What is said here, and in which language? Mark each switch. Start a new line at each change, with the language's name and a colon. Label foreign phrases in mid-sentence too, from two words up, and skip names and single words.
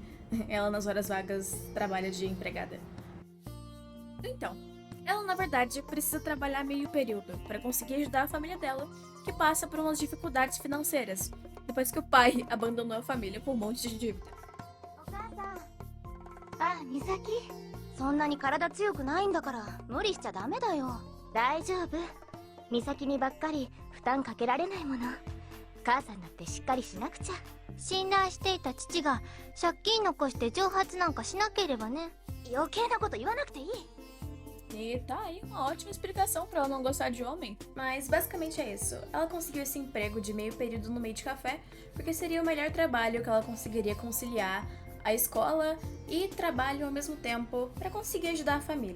Portuguese: Ela nas horas vagas trabalha de empregada. Então, ela na verdade precisa trabalhar meio período para conseguir ajudar a família dela, que passa por umas dificuldades financeiras, depois que o pai abandonou a família com um monte de dívida.
Japanese: あ、美咲。そんなに体強くないんだから無理しちゃダメだよ。大丈夫。美咲にばっかり負担かけられないもの。母さんだってしっかりしなくちゃ。信頼していた父が借金残して蒸発なんかしなければね。余計なこと言わなくていい。
Portuguese: E tá aí uma ótima explicação pra ela não gostar de homem. Mas basicamente é isso. Ela conseguiu esse emprego de meio período no meio de café porque seria o melhor trabalho que ela conseguiria conciliar a escola e trabalho ao mesmo tempo pra conseguir ajudar a família.